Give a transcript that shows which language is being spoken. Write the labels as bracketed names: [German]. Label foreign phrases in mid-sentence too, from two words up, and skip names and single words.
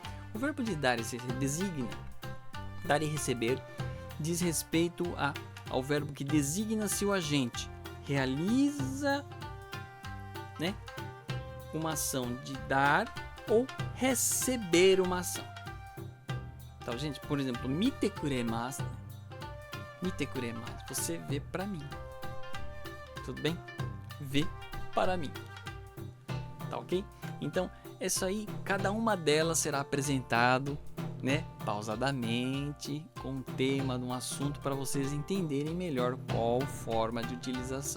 [Portuguese] O verbo de dar e receber designa. Dar e receber diz respeito ao verbo que designa se o agente realiza, né, uma ação de dar ou receber uma ação. Então, gente, por exemplo, [Japanese] 見てくれます. 見てくれます, [Portuguese] você vê para mim. Tudo bem? Vê para mim. Tá ok? Então, isso aí, cada uma delas será apresentado, né, pausadamente, com um tema de um assunto para vocês entenderem melhor qual forma de utilização.